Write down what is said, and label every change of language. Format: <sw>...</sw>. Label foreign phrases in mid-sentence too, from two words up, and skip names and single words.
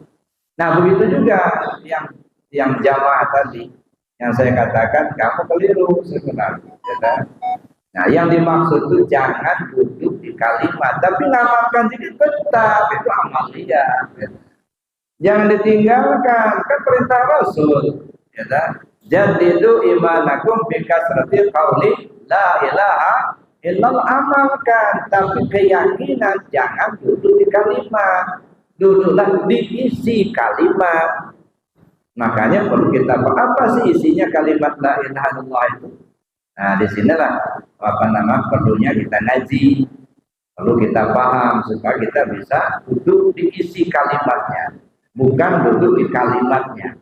<id>Nah begitu juga yang jamaah tadi, yang saya katakan kamu keliru sebenarnya. Nah yang dimaksud itu jangan duduk di kalimat, tapi namakan jadi tetap itu amaliyah. Jangan ditinggalkan, kan perintah Rasul. Jadi itu</id> <ar>إيمانكم بكثرة قول لا إله إلا الله,</ar> <id>amalkan, tapi keyakinan jangan duduk di kalimat, duduklah di isi kalimat. Makanya perlu kita apa sih isinya kalimat</id> <ar>لا إله إلا الله</ar> <id>itu? Nah, disinilah perlunya kita ngaji, perlu kita paham supaya kita bisa duduk di isi kalimatnya, bukan duduk di kalimatnya.</id>